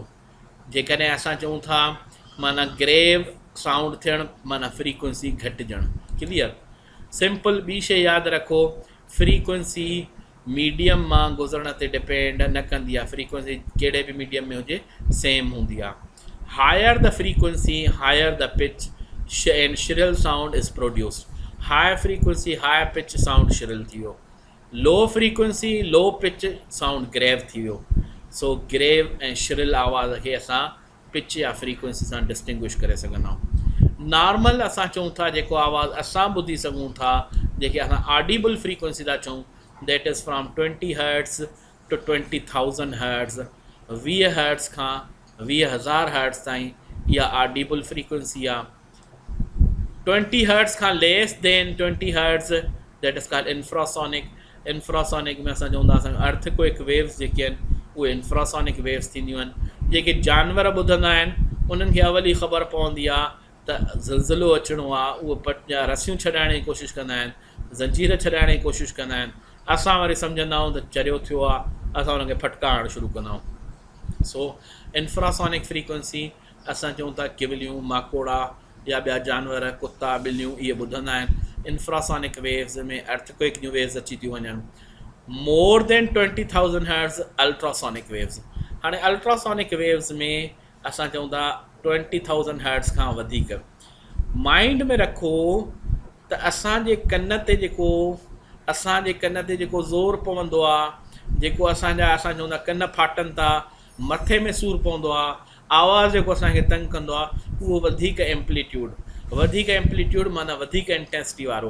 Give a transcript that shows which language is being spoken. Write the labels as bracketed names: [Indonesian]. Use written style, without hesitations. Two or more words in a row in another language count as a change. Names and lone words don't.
[Sindhi] जेकॾहिं असां चऊं था माना [English] grave sound [Sindhi] थियणु माना फ्रीक्वेंसी घटिजणु। क्लियर? सिंपल ॿी शइ यादि रखो, [English] frequency medium [Sindhi] मां गुज़रण ते डिपेंड न कंदी आहे। फ्रीक्वेंसी कहिड़े बि मीडियम में हुजे सेम हूंदी आहे। [English] higher the frequency higher the pitch and shrill sound is produced. high frequency high pitch sound shrill [Sindhi] थी वियो, [English] low frequency low pitch sound grave [Sindhi] थी वियो। सो ग्रेव ऐं श्रिल आवाज़ खे असां पिच या फ्रीक्वेंसी सां डिस्टिंग्विश करे सघंदा आहियूं। नॉर्मल असां चऊं था जेको आवाज़ु असां ॿुधी सघूं था, जेके असां [English] audible frequency [Sindhi] था चऊं, [English] that is from 20 hertz to 20,000 hertz. [Sindhi] 20 हर्ट्ज़ खां 20,000 हर्ट्ज़ ताईं इहा [English] audible frequency [Sindhi] आहे। [English] 20 hertz खां less than 20 hertz that is called infrasonic। [Sindhi] इंफ्रासोनिक में असां चवंदा असां [English] earthquake waves [Sindhi] जेके आहिनि उहे [English] infrasonic waves [Sindhi] थींदियूं आहिनि। जेके जानवर ॿुधंदा आहिनि उन्हनि खे अवल ई ख़बर पवंदी आहे त ज़िलज़िलो अचिणो आहे, उहे जा रसियूं छॾाइण जी कोशिशि कंदा आहिनि, ज़ंजीर छॾाइण जी कोशिशि कंदा आहिनि। असां वरी सम्झंदा आहियूं त चरियो थियो आहे, असां हुनखे फटका हणणु शुरू कंदा आहियूं। सो [English] infrasonic frequency [Sindhi] असां चऊं था किवलियूं, माकोड़ा या ॿिया जानवर, कुता, ॿिलियूं, इहे ॿुधंदा आहिनि। [English] infrasonic waves [Sindhi] में अर्थक्वेक जूं वेव्स अची थियूं वञनि। [English] more than 20,000 hertz ultrasonic waves. [Sindhi] हाणे [English] ultrasonic waves [Sindhi] में असां चऊं था 20,000 हर्ट्ज़ खां वधीक। माइंड में रखो त असांजे कन ते जेको ज़ोर पवंदो आहे, जेको असां चऊं था कन फाटनि था, मथे में सूरु पवंदो आहे, आवाज़ु जेको असांखे तंग कंदो आहे, उहो वधीक एम्पलीट्यूड माना वधीक इंटेंसिटी वारो।